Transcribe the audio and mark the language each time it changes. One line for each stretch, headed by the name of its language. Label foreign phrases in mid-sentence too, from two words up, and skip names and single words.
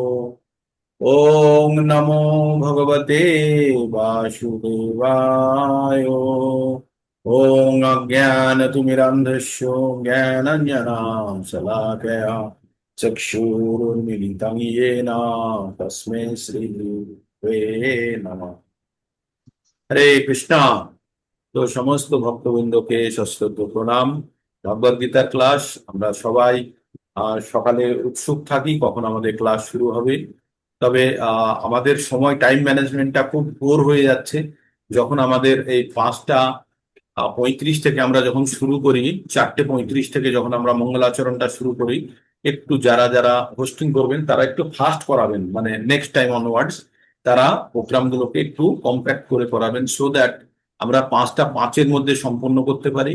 Sanskrit: ओम नमो भगवते वासुदेवाय। ओम अज्ञानतिमिरान्धस्य ज्ञानाञ्जनशलाकया चक्षुरुन्मीलितं येन तस्मै श्रीगुरवे नमः। हरे कृष्णा।
Bangla: তো সমস্ত ভক্তবৃন্দকে সশ্রদ্ধ প্রণাম। ভগবদ গীতার ক্লাস আমরা সবাই সকালে উৎসুক থাকি কখন আমাদের ক্লাস শুরু হবে। তবে আমাদের সময়
English: time management
Bangla: খুব ভোর হয়ে যাচ্ছে। যখন আমাদের এই 5টা 35 থেকে আমরা যখন শুরু করি, 4টে 35 থেকে যখন আমরা মঙ্গলাচরণটা শুরু করি, একটু যারা যারা হোস্টিং করবেন তারা একটু ফাস্ট করাবেন, মানে
English: next time onwards
Bangla: তারা প্রোগ্রামগুলোকে একটু কম্প্যাক্ট করে করাবেন,
English: so that
Bangla: আমরা 5টা 5-এর মধ্যে সম্পন্ন করতে পারি।